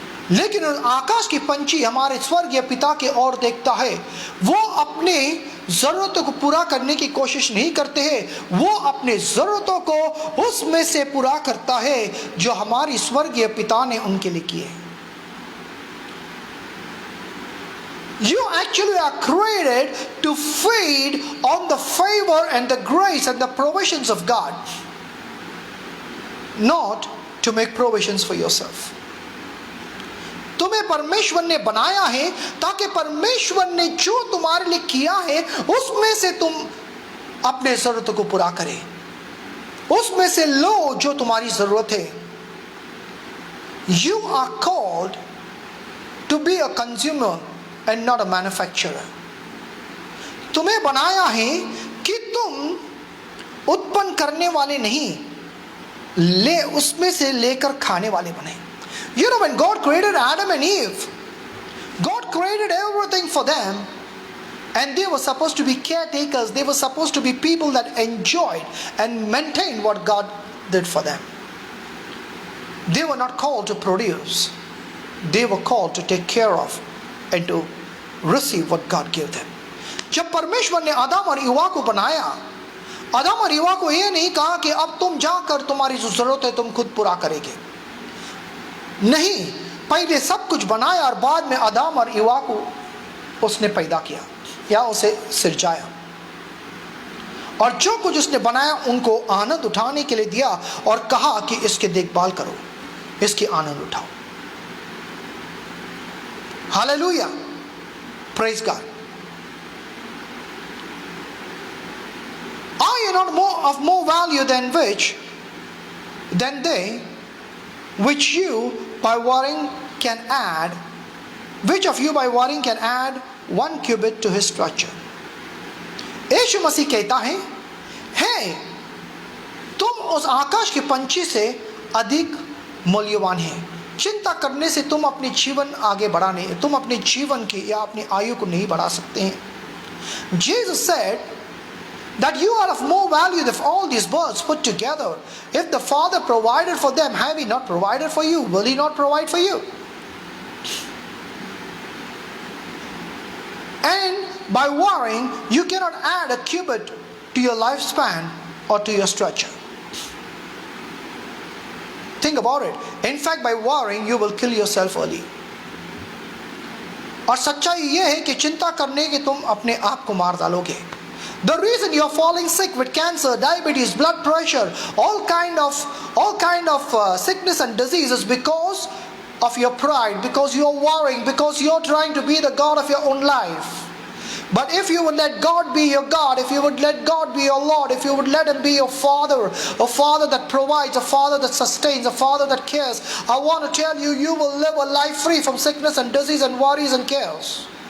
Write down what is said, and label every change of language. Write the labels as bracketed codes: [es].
[hi] लेकिन आकाश की पंछी हमारे स्वर्गीय पिता की ओर देखता है. वो अपने जरूरतों को पूरा करने की कोशिश नहीं करते हैं, वो अपने जरूरतों को उसमें से पूरा करता है जो हमारी स्वर्गीय पिता ने उनके लिए किए. [en] You actually are created to feed on the favor and the grace and the provisions of God, not to make provisions for yourself. [hi] तुम्हें परमेश्वर ने बनाया है ताकि परमेश्वर ने जो तुम्हारे लिए किया है उसमें से तुम अपने जरूरतों को पूरा करें, उसमें से लो जो तुम्हारी जरूरत है. [en] You are called to be a consumer and not a manufacturer. [hi] तुम्हें बनाया है कि तुम उत्पन्न करने वाले नहीं, ले उसमें से लेकर खाने वाले बने. [en] You know, when God created Adam and Eve, God created everything for them, and they were supposed to be caretakers. They were supposed to be people that enjoyed and maintained what God did for them. They were not called to produce. They were called to take care of and to receive what God gave them. [hi] जब परमेश्वर ने आदम और हव्वा को बनाया, आदम और हव्वा को यह नहीं कहा कि अब तुम जाकर तुम्हारी जो जरूरत है तुम खुद पूरा करेंगे. नहीं, पहले सब कुछ बनाया और बाद में आदम और हव्वा को उसने पैदा किया या उसे सिरजाया, और जो कुछ उसने बनाया उनको आनंद उठाने के लिए दिया और कहा कि इसकी देखभाल करो, इसकी आनंद उठाओ. Hallelujah. Praise God. [en] Are you not of more value than they, which you by worrying can add, which of you by worrying can add 1 cubit to his stature? [hi] यीशु मसीह कहता है तुम उस आकाश के पंछी से अधिक मूल्यवान है. चिंता करने से तुम अपने जीवन आगे बढ़ा नहीं, तुम अपने जीवन की या अपनी आयु को नहीं बढ़ा सकते हैं. [en] Jesus said that you are of more value than all these birds put together. If the Father provided for them, have He not provided for you? Will He not provide for you? And by worrying, you cannot add a cubit to your lifespan or to your stature. Think about it. In fact, by worrying, you will kill yourself early. [hi] और सच्चाई ये है कि चिंता करने के तुम अपने आप को मार डालोगे. [en] The reason you are falling sick with cancer, diabetes, blood pressure, all kind of sickness and disease is because of your pride, because you're worrying, because you're trying to be the God of your own life. But if you would let God be your God, if you would let God be your Lord, if you would let Him be your Father, a Father that provides, a Father that sustains, a Father that cares, I want to tell you, you will live a life free from sickness and disease and worries and cares.